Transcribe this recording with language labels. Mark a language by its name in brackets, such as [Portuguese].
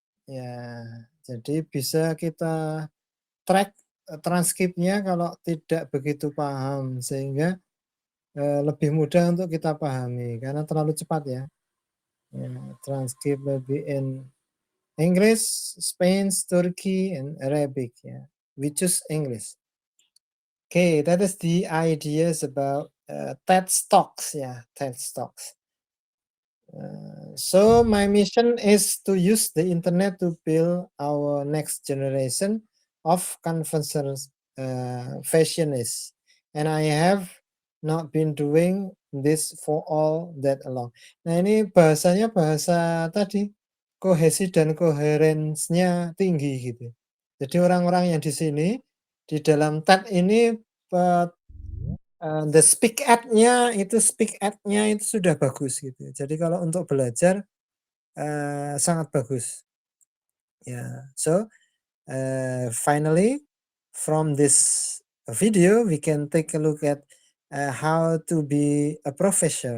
[Indonesian] Ya, jadi bisa kita track transkripnya kalau tidak begitu paham sehingga lebih mudah untuk kita pahami karena terlalu cepat ya. [English] Transkrip maybe in English, Spanish, Turkey, and Arabic. Yeah, we choose English. Okay, that is the ideas about TED Talks. Yeah, TED Talks. So my mission is to use the internet to build our next generation of conference fashionists, and I have not been doing this for all that long. [Indonesian] Nah ini bahasanya bahasa tadi kohesi dan coherence-nya tinggi gitu. Jadi orang-orang yang di sini di dalam TED ini the speak at-nya itu sudah bagus gitu. Jadi kalau untuk belajar sangat bagus. Yeah. [English] So finally from this video we can take a look at how to be a professor.